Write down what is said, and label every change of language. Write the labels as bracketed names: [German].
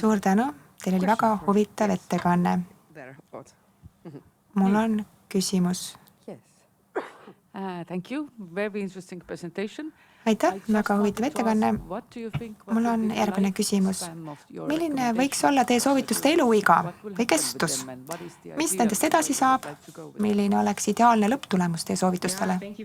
[Estonian] Suur tänu, teil oli väga huvitav ettekanne. Mul on küsimus. [English] Thank you, very interesting presentation. [Estonian] Aitäh, väga huvitav ettekanne. Mul on järgmine küsimus. Milline võiks olla teie soovituste eluiga või kestus? Mis nendest edasi saab? Milline oleks ideaalne lõpptulemus teie soovitustele?